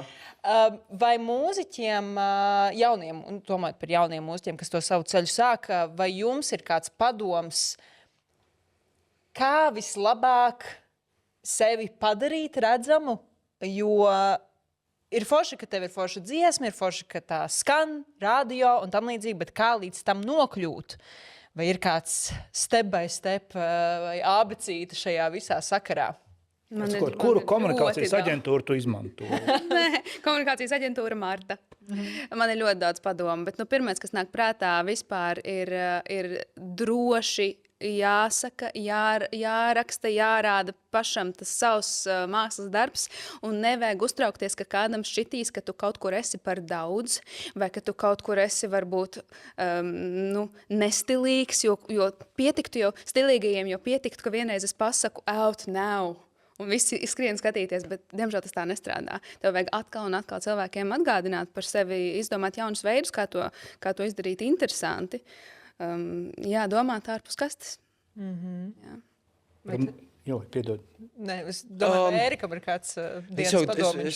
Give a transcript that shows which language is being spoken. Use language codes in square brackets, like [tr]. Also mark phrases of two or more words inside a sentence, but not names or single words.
[lv] Vai mūziķiem, jauniem, un domājot par jauniem mūziķiem, kas to savu ceļu sāka, vai jums ir kāds padoms, kā vislabāk sevi padarīt redzamu? Jo ir forši, ka tev ir forša dziesma, ir forši, ka tā skan radio un tam līdzīgi, bet kā līdz tam nokļūt? Vai ir kāds [en] step by step [lv] vai abecīte šajā visā sakarā? Kuru komunikācijas aģentūru tu izmanto? Komunikācijas aģentūra Marta. Man ir ļoti daudz padomu, bet pirmais, kas nāk prātā vispār, ir droši jāsaka, jāraksta, jārāda pašam tas savs mākslas darbs, un nevajag uztraukties, ka kādam šķitīs, ka tu kaut kur esi par daudz, vai ka tu kaut kur esi varbūt nestilīgs, jo pietiktu jau stilīgajiem, jo pietiktu, ka vienreiz es pasaku [en] out now. [lv] Un visi skrien skatīties, bet, diemžēl, tas tā nestrādā. Tev vajag atkal un atkal cilvēkiem atgādināt par sevi, izdomāt jaunus veidus, kā to izdarīt interesanti. Domāt ārpus kastes. Piedod. Nē, es domāju, Ērikam ir kāds dienas padomiņš.